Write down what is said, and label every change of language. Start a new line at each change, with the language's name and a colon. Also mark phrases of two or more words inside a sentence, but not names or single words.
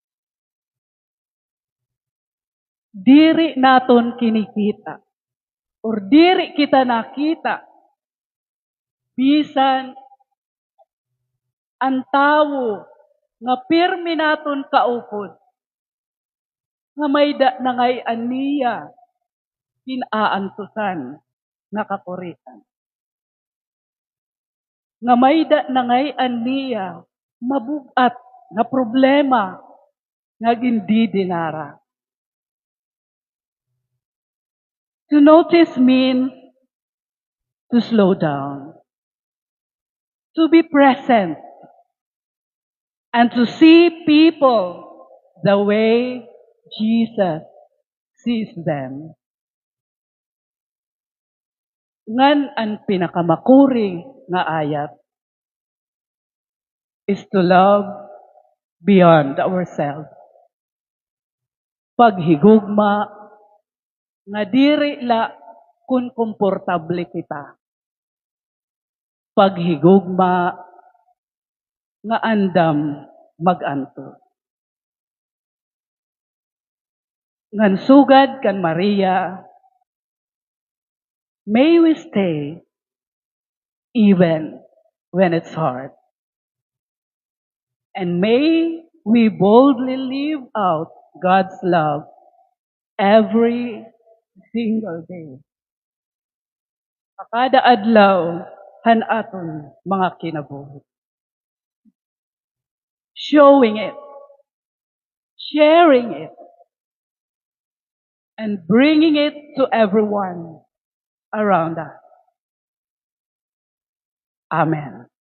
Waray: Diri naton kinikita or diri kita nakita bisan ang tawo nga pirmi naton kaupod nga may da na ngay aniya kinaantusan nakakuritan. Nga may da na ngay aniya mabugat nga problema nga gindi dinara.
English: To notice means to slow down, to be present, and to see people the way Jesus sees them.
Waray: Ngan ang pinakamakuring nga ayat
English: is to love beyond ourselves.
Waray: Paghigugma nga diri la kun komportable kita. Paghigugma nga andam maganto. Ngan sugad kan Maria,
English: may we stay even when it's hard. And may we boldly live out God's love every single day.
Waray: Kada adlaw, han aton mga kinabuhi.
English: Showing it, sharing it, and bringing it to everyone around us. Amen.